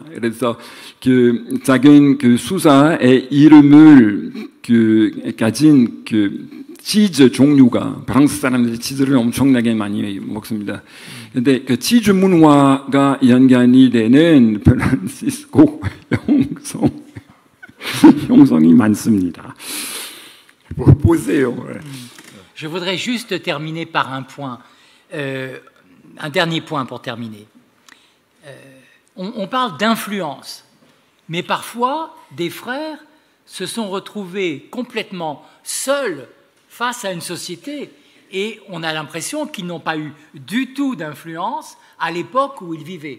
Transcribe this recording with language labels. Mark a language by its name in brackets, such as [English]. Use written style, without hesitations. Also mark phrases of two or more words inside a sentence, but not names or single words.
[Korean] 그래서 작은 수사의 이름을 가진 치즈 종류가 프랑스 사람들이 치즈를 엄청나게 많이 먹습니다. 근데 치즈 문화가 연관이 되는 프란시스코 형성이 많습니다. 보세요. [French] Je voudrais juste terminer par un point, un dernier point pour terminer. On parle d'influence, mais parfois des frères se sont retrouvés complètement seuls face à une société et on a l'impression qu'ils n'ont pas eu du tout d'influence à l'époque où ils vivaient.